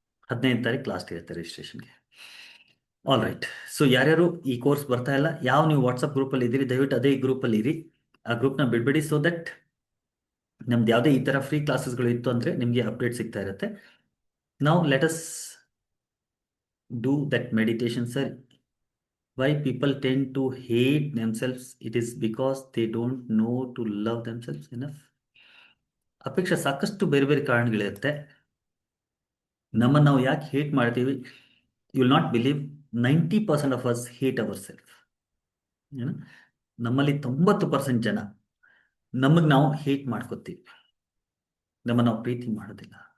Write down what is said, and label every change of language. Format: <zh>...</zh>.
<kn>15ನೇ ತಾರೀಕು ಲಾಸ್ಟ್ ಇರುತ್ತೆ ರಿಜಿಸ್ಟ್ರೇಷನ್ಗೆ. All right. So ಯಾರ್ಯಾರು ಈ ಕೋರ್ಸ್ ಬರ್ತಾ ಇಲ್ಲ, ಯಾವ ನೀವು ವಾಟ್ಸಪ್ ಗ್ರೂಪಲ್ಲಿ ಇದ್ದೀರಿ, ದಯವಿಟ್ಟು ಅದೇ ಗ್ರೂಪಲ್ಲಿ ಇರಿ. ಆ ಗ್ರೂಪ್ನ ಬಿಡಬೇಡಿ, ಸೊ ದಟ್ ನಮ್ದು ಯಾವುದೇ ಈ ಥರ ಫ್ರೀ ಕ್ಲಾಸಸ್ಗಳು ಇತ್ತು ಅಂದರೆ ನಿಮಗೆ ಅಪ್ಡೇಟ್ ಸಿಗ್ತಾ ಇರುತ್ತೆ.</kn> <en>ನಾವು let us do that meditation. Sir, why people tend to hate themselves? It is because they don't know to love themselves enough.</en> <kn>ಅಪೇಕ್ಷೆ ಸಾಕಷ್ಟು ಬೇರೆ ಬೇರೆ ಕಾರಣಗಳಿರುತ್ತೆ. ನಮ್ಮನ್ನು ನಾವು ಯಾಕೆ ಹೇಟ್ ಮಾಡ್ತೀವಿ?</kn> <en>You will not believe, 90% of us hate our self.</en> <kn>ಏನು, ನಮ್ಮಲ್ಲಿ 90% ಜನ ನಮಗೆ ನಾವು ಹೇಟ್ ಮಾಡ್ಕೋತೀವಿ, ನಮ್ಮನ್ನು ನಾವು ಪ್ರೀತಿ ಮಾಡೋದಿಲ್ಲ.</kn>